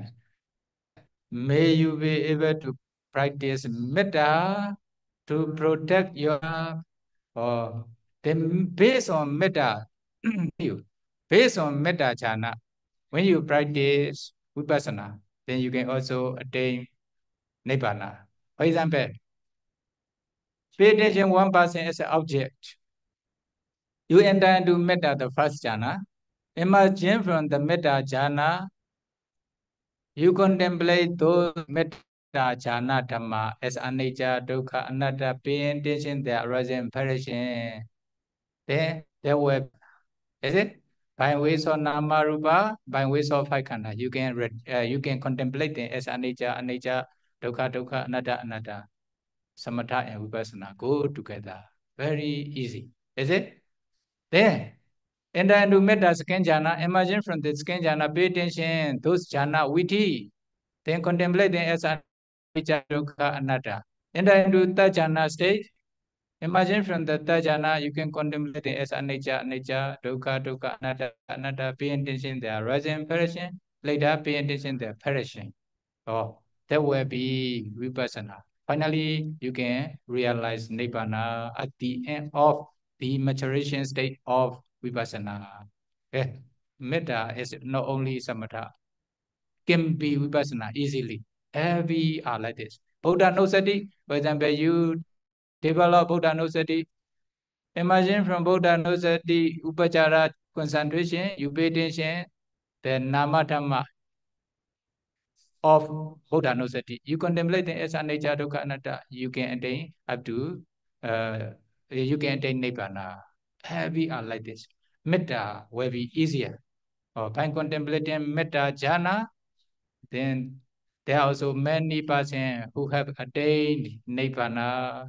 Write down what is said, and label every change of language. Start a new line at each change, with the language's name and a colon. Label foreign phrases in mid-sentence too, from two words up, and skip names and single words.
English: May you be able to practice metta to protect your then based on metta based on
Pali: metta jhana,
English: when you practice vipassana, then you can also attain nibbana. For example, pay attention 1% as an object. You enter into metta, the first jhana. Imagine from the
Pali: metta jhana,
English: you contemplate those
Pali: metta jhana dhamma
English: as
Pali: anicca, dukkha, anatta,
English: paying attention their arising and perishing. Then there will, is it? By ways of
Pali: nama rupa,
English: by ways of five khanda, you can contemplate them as
Pali: anicca, dukkha, anatta.
English: Samatha and vipassana go together. Very easy. Is it? Then enter into metta second jhana. Imagine from the second jhana, pay attention, those
Pali: jhana viti.
English: Then contemplate them as
Pali: anicca, dukkha, anatta.
English: Enter into third jhana stage. Imagine from the third jhana, you can contemplate it as
Pali: anicca, dukkha, anatta,
English: pay attention their rising perishing. Later, pay attention their perishing. Oh, that will be vipassana. Finally, you can realize nibbana at the end of the maturation state of vipassana. Okay. Metta is not only samatha, can be vipassana easily. Every are like this. Buddha Nusati, for example, you develop Buddha Nusati. Imagine from Buddha Nusati, upachara concentration, you pay attention, the
Pali: nama dhamma
English: of Buddha Nusati. You contemplate the as
Pali: anicca, dukkha, anatta,
English: you can attain up to you can attain nibbana. Heavy are like this. Metta will be easier. By contemplating
Pali: metta jhana,
English: then there are also many persons who have attained nibbana.